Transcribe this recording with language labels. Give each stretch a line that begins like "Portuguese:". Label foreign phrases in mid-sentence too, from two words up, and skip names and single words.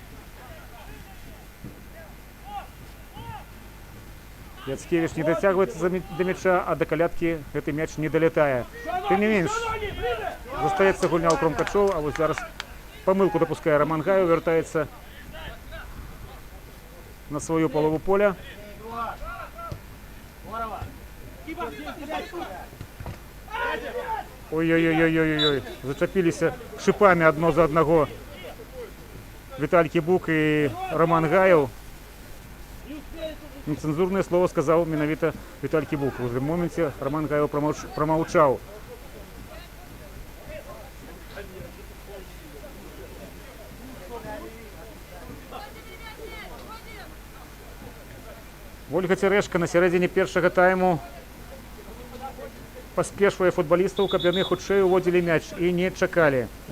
Belarusian: Яцкевич не дацягваецца да мяча, а да каляткі гэты мяч не далятае. Тым не менш, застаецца гульня ў Крумкачоў, а вось зараз памылку дапускае Романгаю, вяртаецца на свою полову поля. Ой-ой-ой-ой-ой-ой. Зачапіліся шипами адно за аднаго Віталь Кібук і Романгаю.
Russian: Нецензурное слово сказал менавіта Віталь Кібук.
Belarusian: В гэтым моменце Романгаю промаўчаў. Ольга Цярэшка на сярэдзіне першага тайму паспешвае футбалістаў, каб яны хутчэй уводзілі мяч і не чакалі.